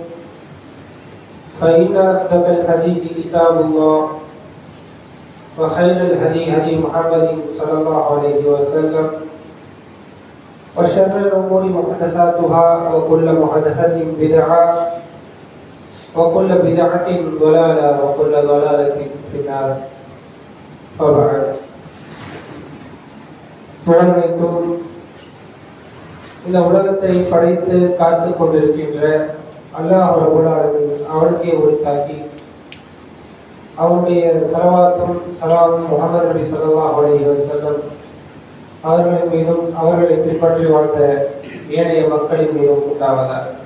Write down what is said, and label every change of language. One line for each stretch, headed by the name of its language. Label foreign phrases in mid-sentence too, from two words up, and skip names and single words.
Arabic: فإن أصدق الحديث كتاب الله وخير الهدي هدي محمد صلى الله عليه وسلم وشر الأمور محدثاتها وكل محدثة بدعة وكل بدعة ضلالة وكل ضلالة في النار وبعد
Tamil: புகழனைத்தும் இந்த உலகத்தை படைத்து காத்து கொண்டிருக்கின்ற அல்லாஹ்
Arabic: رب العالمين
Tamil: அவனுக்கே உரித்தாக்கி அவனுடைய ஸலவாத்தும் ஸலாமும் முஹம்மது நபி
Arabic: صلى الله عليه وسلم
Tamil: அவர்களின் மீதும் அவர்களை பின்பற்றி வாழ்ந்த ஏனைய மக்களின் மீதும் உண்டாவதாக.